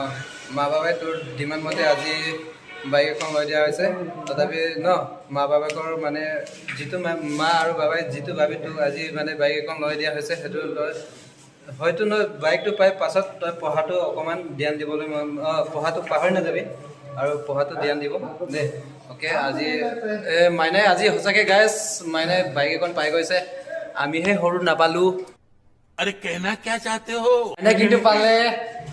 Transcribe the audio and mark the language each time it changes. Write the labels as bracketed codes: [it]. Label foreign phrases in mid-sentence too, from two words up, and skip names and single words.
[as] মা বাবাই তোৰ ডিমাণ্ড মতে আজি বাইক এখন লৈ দিয়া হৈছে তথাপি ন মা বাপেকৰ মানে যিটো মা আৰু বাবাই যিটো ভাবি তোক আজি মানে বাইক এখন লৈ দিয়া হৈছে সেইটো তই হয়তো ন বাইকটো পাই পাছত তই পঢ়াটো অকণমান ধ্যান দিবলৈ পঢ়াটো পাহৰি নাযাবি আৰু পঢ়াটো ধ্যান দিব দে অ'কে আজি মাইনাই আজি সঁচাকৈ গাইজ মাইনাই বাইক এখন পাই গৈছে আমিহে সৰু নাপালোঁ [hi] अरे कहना क्या चाहते हो [as] মাইনাই কিন্তু পালে